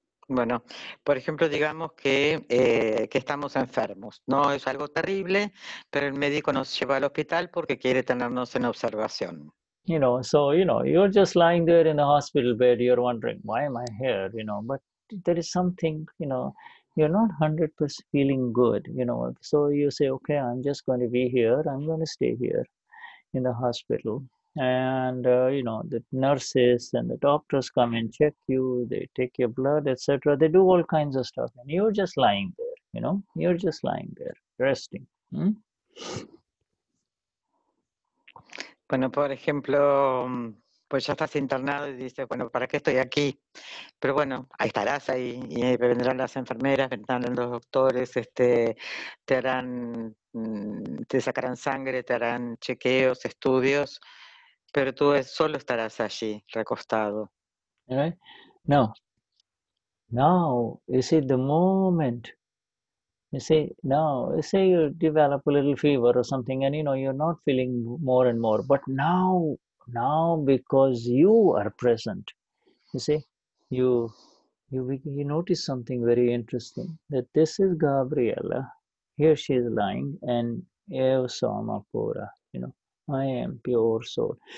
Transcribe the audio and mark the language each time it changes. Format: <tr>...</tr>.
<es>Bueno, por ejemplo, digamos que estamos enfermos. No es algo terrible, pero el médico nos lleva al hospital porque quiere tenernos en observación.</es> <en>So you're just lying there in the hospital bed, you're wondering, why am I here? But there is something, you're not 100% feeling good, so you say, okay, I'm just going to be here, I'm going to stay here in the hospital, and the nurses and the doctors come and check you, they take your blood, etc. They do all kinds of stuff, and you're just lying there, you're just lying there, resting.</en> <es>Bueno, por ejemplo, pues ya estás internado y dices, bueno, ¿para qué estoy aquí? Pero bueno, ahí estarás ahí y vendrán las enfermeras, vendrán los doctores, te harán, te sacarán sangre, te harán chequeos, estudios, pero tú solo estarás allí, recostado.</es> <en>All right? Now, you see, the moment, say you develop a little fever or something, and you're not feeling more and more, but now because you are present, you see, you notice something very interesting, that this is Gabriella, here she is lying, and Eva Samapura, I am pure soul.</en>